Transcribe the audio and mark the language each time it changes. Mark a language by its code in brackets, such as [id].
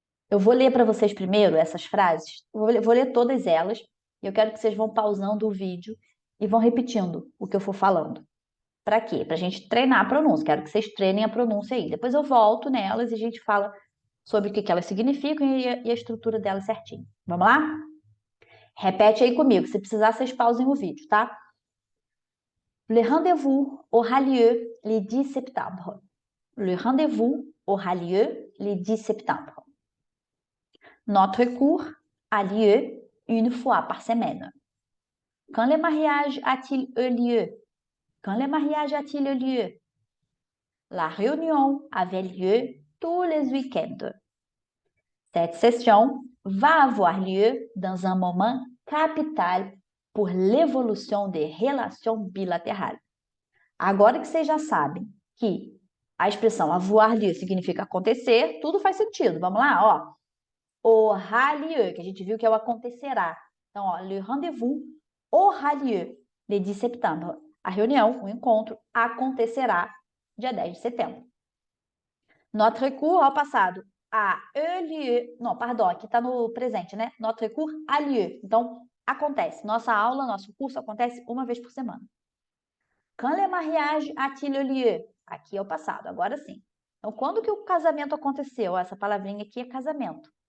[pt] Eu vou ler para vocês primeiro essas frases, vou ler todas elas, e eu quero que vocês vão pausando o vídeo e vão repetindo o que eu for falando. Para quê? Para a gente treinar a pronúncia. Quero que vocês treinem a pronúncia aí. Depois eu volto nelas e a gente fala sobre o que elas significam e a estrutura delas certinho. Vamos lá? Repete aí comigo. Se precisar, vocês pausem o vídeo, tá? [fr] Le rendez-vous aura lieu le 10 septembre. Le rendez-vous aura lieu le 10 septembre. Notre cours a lieu une fois par semaine. Quand le mariage a-t-il eu lieu? Quand le mariage a-t-il eu lieu? La réunion avait lieu tous les week-ends. Cette session va avoir lieu dans un moment capital pour l'évolution des relations bilatérales. [pt] Agora que vocês já sabem que a expressão avoir lieu significa acontecer, tudo faz sentido. Vamos lá, ó. Aura lieu, que a gente viu que é o acontecerá. Então, ó, [fr] le rendez-vous aura lieu le 10 septembre. [pt] A reunião, o encontro, acontecerá dia 10 de setembro. [fr] Notre cours [pt] ao passado. [fr] A eu lieu. [pt] Não, [fr] pardon, [pt] aqui está no presente, né? [fr] Notre cours a lieu. [pt] Então, acontece. Nossa aula, nosso curso acontece uma vez por semana. [fr] Quand le mariage a-t-il eu lieu? [pt] Aqui é o passado, agora sim. Então, quando que o casamento aconteceu? Essa palavrinha aqui é casamento.